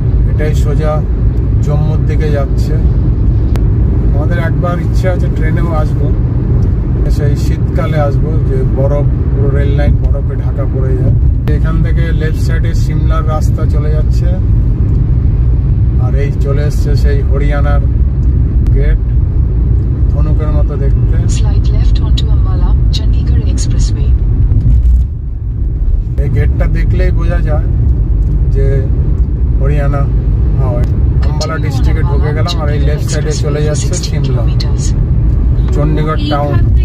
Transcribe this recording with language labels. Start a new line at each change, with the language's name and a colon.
Bangla: এটাই সোজা জম্মুর দিকে যাচ্ছে। আমাদের একবার ইচ্ছা আছে ট্রেনেও আসবো, সেই শীতকালে আসবো, যে বরফ, পুরো রেল লাইন বরফে ঢাকা পড়ে যায়। এখান থেকে লেফট সাইডে সিমলার রাস্তা চলে যাচ্ছে, আর এই চলে এসছে সেই হরিয়ানার গেট, ধনুকের মতো দেখতে।
English: Slide left onto Ambala, Chandigarh Expressway.
Bangla: এই গেটটা দেখলেই বোঝা যায় যে হরিয়ানা হয়। আম্বালা ডিস্ট্রিক্টে ঢুকে গেলাম, আর এই লেফট সাইডে চলে যাচ্ছে সিমলা, চণ্ডীগড় টাউন।